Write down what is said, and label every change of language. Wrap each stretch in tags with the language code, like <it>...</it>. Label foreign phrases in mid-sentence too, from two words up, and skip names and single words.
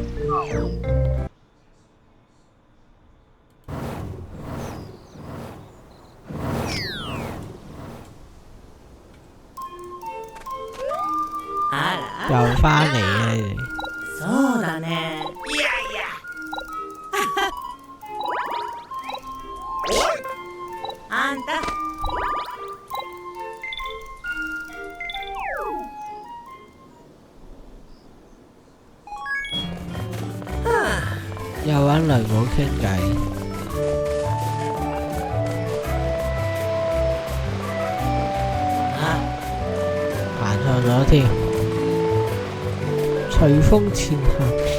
<yue>又返嚟啊！你哋。</yue> <ja>そうだね。あんた。</ja> <yue>又揾雷姆傾偈。行錯咗添，隨風前行。</yue>